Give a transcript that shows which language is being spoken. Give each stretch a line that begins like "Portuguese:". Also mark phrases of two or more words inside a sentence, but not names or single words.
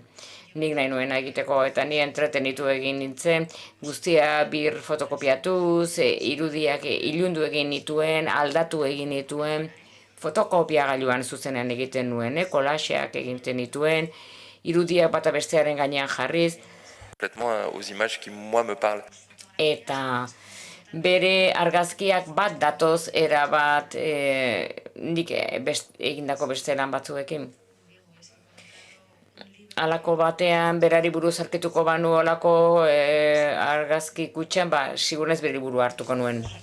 Basque: Nik nahi nuen egiteko, eta ni entretenitu egin nintzen, guztia bir fotokopiatuz, irudiak ilundu egin nituen, aldatu egin nituen, fotokopiagailuan zuzenean egiten nuen, kolaxeak egiten nituen, irudiak bata bestearen gainean jarriz.
French: Complètement aux images qui, moi, me parlent.
Basque: Eta bere argazkiak bat datoz erabat nik egindako beste lan batzuekin. Alako batean berari buruz aurkituko banu olako argazki kutxan, sigurnez bere burua hartuko nuen.